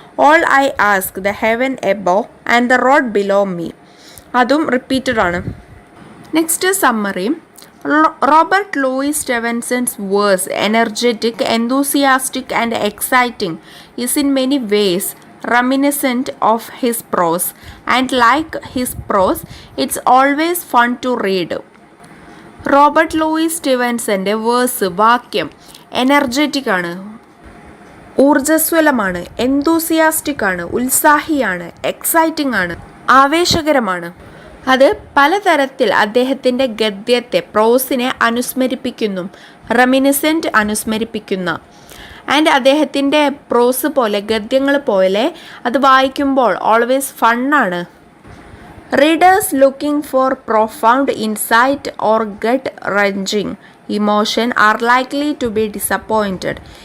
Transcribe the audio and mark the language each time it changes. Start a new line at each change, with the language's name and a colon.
English: All I ask the heaven above and the road below me.
Malayalam: അതും repeated ആണ്.
English: Next summary. Robert Louis Stevenson's verse, energetic, enthusiastic, and exciting, is in many ways reminiscent of his prose, and like his prose, it's always fun to read.
Malayalam: Robert Luis സ്റ്റീവൻസൻ്റെ verse വാക്യം energetic ആണ്, ഊർജ്ജസ്വലമാണ്, enthusiastic ആണ്, ഉത്സാഹിയാണ്, exciting ആണ്, ആവേശകരമാണ്. അത് പലതരത്തിൽ അദ്ദേഹത്തിൻ്റെ ഗദ്യത്തെ പ്രോസിനെ അനുസ്മരിപ്പിക്കുന്നു, റെമിനിസെൻ്റ് അനുസ്മരിപ്പിക്കുന്ന. And അദ്ദേഹത്തിൻ്റെ പ്രോസ് പോലെ ഗദ്യങ്ങൾ പോലെ അത് വായിക്കുമ്പോൾ always ഫണ്ണാണ്.
English: Readers looking for profound insight or gut-wrenching emotion are likely to be disappointed.